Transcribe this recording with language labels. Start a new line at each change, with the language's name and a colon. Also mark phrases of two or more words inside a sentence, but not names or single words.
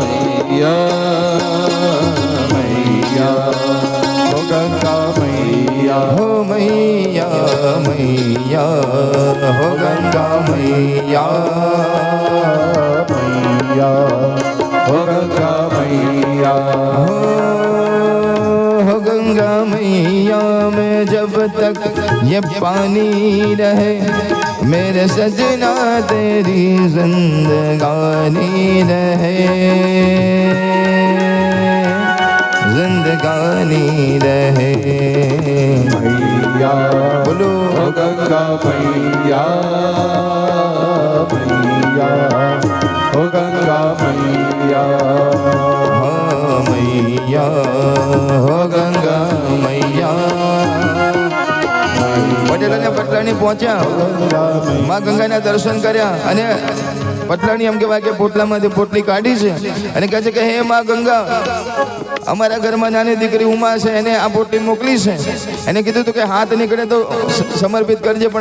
Hindi: मैया हो गंगा मैया हो मैया मैया हो गंगा मैया हो गंगा मैया हो गंगा मैया में जब तक ये पानी रहे मेरे सजना तेरी जिंदगानी रहे जिंदगानी रहे मैया बोलो हो गंगा मैया मैया हो गंगा मैया मैया हो गंगा मैया
Gujarati: પટેલ અને પટલાણી પહોંચ્યા માં ગંગાના દર્શન કર્યા અને પટલાણી એમ કહેવાય કે પોટલામાંથી પોટલી કાઢી છે અને કહે છે કે હે માં ગંગા અમારા ઘરમાં નાની દીકરી ઉમા છે એને આ પોટલી મોકલી છે એને કીધું હતું કે હાથ નીકળે તો સમર્પિત કરજે પણ